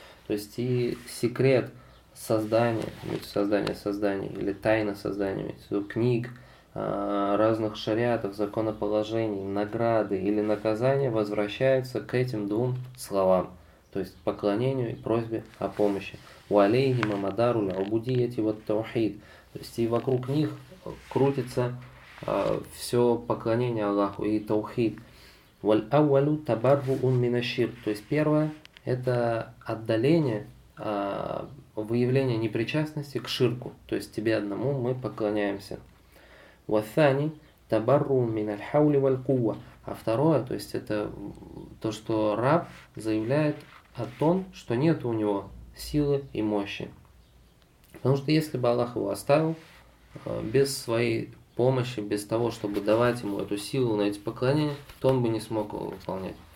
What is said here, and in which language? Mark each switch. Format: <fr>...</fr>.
<ru>То есть и секрет создания, или тайна создания, имеется в виду книг, разных шариатов, законоположений, награды или наказания возвращается к этим двум словам, то есть поклонению и просьбе о помощи.</ru> <ar>وعليهما مدار العبودية والتوحيد.</ar> <ru>То есть и вокруг них крутится все поклонение Аллаху и таухид.</ru> <ar>والأول تبرؤ من الشرك.</ar> <ru>То есть первое – это отдаление, выявление непричастности к ширку. То есть тебе одному мы поклоняемся.</ru> <ar>والثاني تبرؤ من الحول والقوة.</ar> <ru>А второе, то есть это то, что раб заявляет о том, что нет у него силы и мощи. Потому что если бы Аллах его оставил без своей помощи, без того, чтобы давать ему эту силу на эти поклонения, то он бы не смог его выполнять.</ru>